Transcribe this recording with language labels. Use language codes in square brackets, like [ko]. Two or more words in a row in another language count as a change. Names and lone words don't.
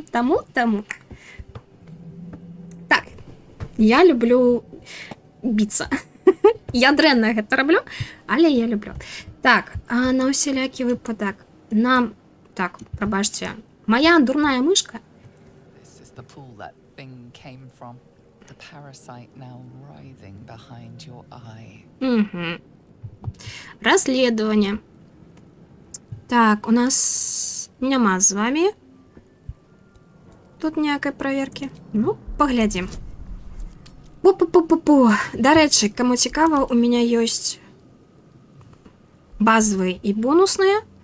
[be] Таму. Так, я люблю біцца. Я дрэнна гэта раблю, але я люблю. Так, а на усялякі выпадак нам... Так, прабачце. Моя дурная мышка. [en] This is the pool that thing came from. The parasite now writhing behind your eye. [ru] Угу. Расследование. [be] Так, у нас няма з вами тут ніякай праверкі. Ну, паглядзім. Пу-пу-пу-пу-пу. Дарэчы, каму цікава, [ru] у меня [be] ёсць базовые і бонусныя.